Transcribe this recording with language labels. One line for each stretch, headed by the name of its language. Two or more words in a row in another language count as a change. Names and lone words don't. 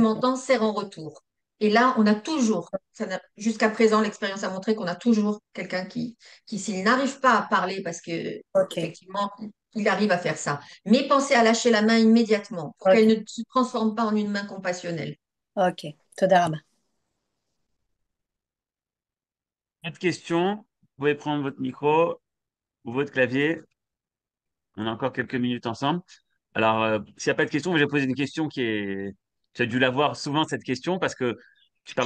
French: Ok. m'entends, serre en retour. Et là, on a toujours, jusqu'à présent, l'expérience a montré qu'on a toujours quelqu'un qui s'il n'arrive pas à parler parce que, Ok. effectivement, il arrive à faire ça. Mais pensez à lâcher la main immédiatement pour qu'elle Ok. ne se transforme pas en une main compassionnelle.
Hebrew: Ok. תודה רבה.
French: Autre question, vous pouvez prendre votre micro ou votre clavier. On a encore quelques minutes ensemble. Alors, s'il n'y a pas de question, je vais poser une question qui est... Tu as dû l'avoir souvent, cette question, parce que tu parles